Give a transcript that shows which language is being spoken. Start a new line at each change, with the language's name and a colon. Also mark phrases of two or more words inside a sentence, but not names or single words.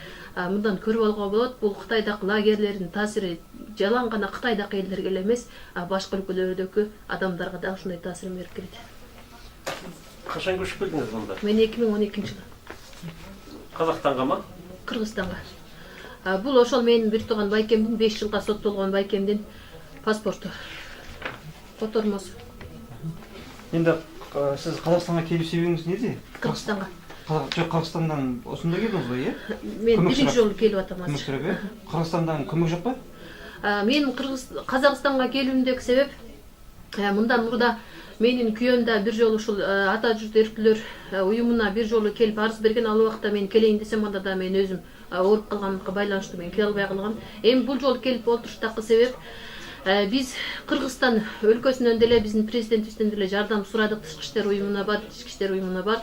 Kyrgyz: Мындан көрүп алууга болот, бул Кытайдагы лагерлердин таасири жалаң гана Кытайдагы элдерге эле эмес, башка өлкөлөрдөгү адамдарга да ушундай таасирин берип келет. Качан көчүп келдиңиз мында? Мен 2012-жылы Казакстангамы? Кыргызстанга. Бул ошол менин бир тууган байкемдин 5 жылга соттолгон байкемдин паспорту. Котормосу.
Kazakh: Енді сіз Қазақстанға келу себебіңіз неде?
Kyrgyz: Кыргызстанга.
Kazakh: Жоқ, Қырғызстандан осында келдіңіз ғой, иә?
Kyrgyz: Мен биринчи жолу келип атам азыр. Көмөк сурап,
Kazakh: иә? Қырғызстандан көмөк жоқ па?
Kyrgyz: Менин Казакстанга келүүмдөгү себеп мындан мурда менин күйөөм да бир жолу ушул ата журт эрктүүлөр уюмуна бир жолу келип арыз берген. Ал убакта мен келейин десем, анда да мен өзүм ооруп калганга байланыштуу мен келе албай калгам. Эми бул жолу келип отуруштагы себеп биз Кыргызстан өлкөсүнөн деле биздин президентибизден деле жардам сурадык, тышкы иштер уюмуна бардык, ички иштер уюмуна бардык.